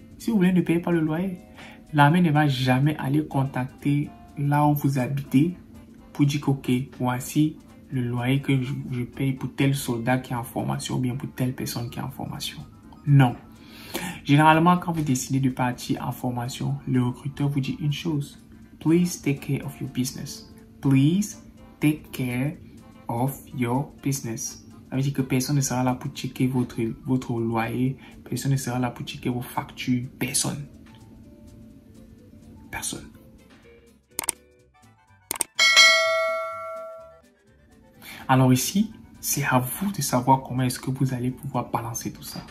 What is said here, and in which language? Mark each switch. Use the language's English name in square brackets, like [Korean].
[French] Si vous voulez ne payer pas le loyer, l'armée ne va jamais aller contacter là où vous habitez pour dire ok, voici le loyer que je paye pour tel soldat qui est en formation ou bien pour telle personne qui est en formation. Non. Généralement, quand vous décidez de partir en formation, le recruteur vous dit une chose. [English] Please take care of your business. Please take care of your business. [French] Ça veut dire que personne ne sera là pour checker votre loyer. Personne ne sera là pour checker vos factures. Personne. Personne. Alors ici, c'est à vous de savoir comment est-ce que vous allez pouvoir balancer tout ça.